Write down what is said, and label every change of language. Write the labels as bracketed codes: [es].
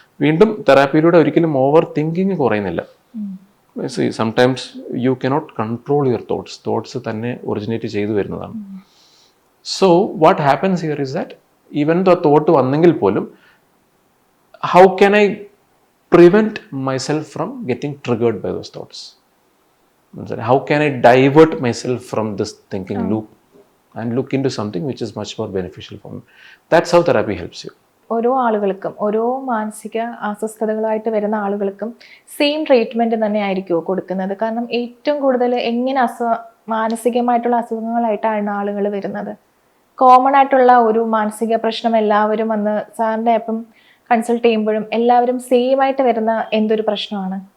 [ml] വീണ്ടും തെറാപ്പിയിലൂടെ ഒരിക്കലും over thinking കുറയുന്നില്ല. [en] sometimes you cannot control your thoughts [ml] തന്നെ ഒറിജിനേറ്റ് ചെയ്തു വരുന്നതാണ്. [en] so what happens here is that even the thought [ml] വന്നെങ്കിൽ പോലും [en] How can I prevent myself from getting triggered by those thoughts? How can I divert myself from this thinking loop and look into something which is much more beneficial for me? That's how therapy helps you. [ml] ഓരോ ആളുകൾക്കും, ഓരോ മാനസിക അസ്വസ്ഥതകളായിട്ട് വരുന്ന ആളുകൾക്കും same treatment തന്നെ ആയിരിക്കുമോ കൊടുക്കുന്നത്? കാരണം ഏറ്റവും കൂടുതൽ എങ്ങനെ മാനസികമായിട്ടുള്ള അസുഖങ്ങളായിട്ടാണ് ആളുകൾ വരുന്നത്? കോമൺ ആയിട്ടുള്ള ഒരു മാനസിക പ്രശ്നം എല്ലാവരും വന്ന് സാറിൻ്റെ അപ്പം കൺസൾട്ട് ചെയ്യുമ്പോഴും എല്ലാവരും സെയിം ആയിട്ട് വരുന്ന എന്തൊരു പ്രശ്നമാണ്?